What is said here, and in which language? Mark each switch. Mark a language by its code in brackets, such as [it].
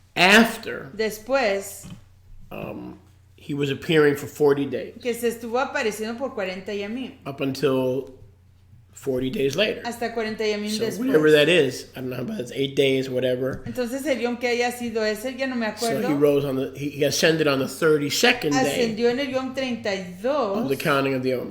[en] after [es] Después [en] he was appearing for 40 days. [es] que se estuvo apareciendo por 40 Yamim. [en] Up until 40 days later. [es] Hasta 40 Yamim [en] So [es] después. [en] whatever that is, I don't know, but it's 8 days, whatever. [es] Entonces el Yom que haya sido ese, ya no me [en] So [es] acuerdo. [en] he rose on he ascended on the 32nd day [es] Ascendió en el Yom [en] of [es] 32 [en] the counting of the Omer.